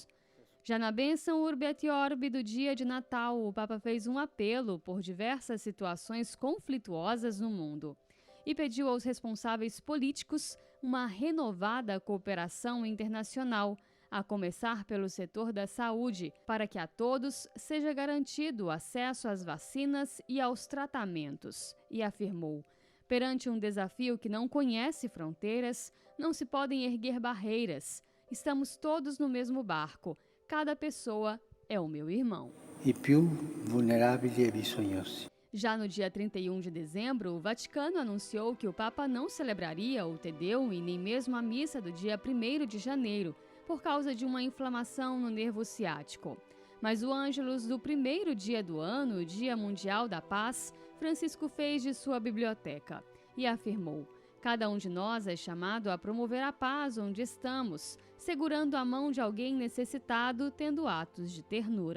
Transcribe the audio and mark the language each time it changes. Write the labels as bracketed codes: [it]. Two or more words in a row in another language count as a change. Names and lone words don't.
[pt] Já na bênção Urbi et Orbi do dia de Natal, o Papa fez um apelo por diversas situações conflituosas no mundo e pediu aos responsáveis políticos uma renovada cooperação internacional, a começar pelo setor da saúde, para que a todos seja garantido o acesso às vacinas e aos tratamentos, e afirmou: perante um desafio que não conhece fronteiras, não se podem erguer barreiras. Estamos todos no mesmo barco. Cada pessoa é o meu irmão. [it] I più vulnerabili e bisognosi. [pt] Já no dia 31 de dezembro, o Vaticano anunciou que o Papa não celebraria o Te Deum e nem mesmo a missa do dia 1º de janeiro, por causa de uma inflamação no nervo ciático. Mas o Ângelus do primeiro dia do ano, o Dia Mundial da Paz, Francisco fez de sua biblioteca e afirmou: cada um de nós é chamado a promover a paz onde estamos, segurando a mão de alguém necessitado, tendo atos de ternura.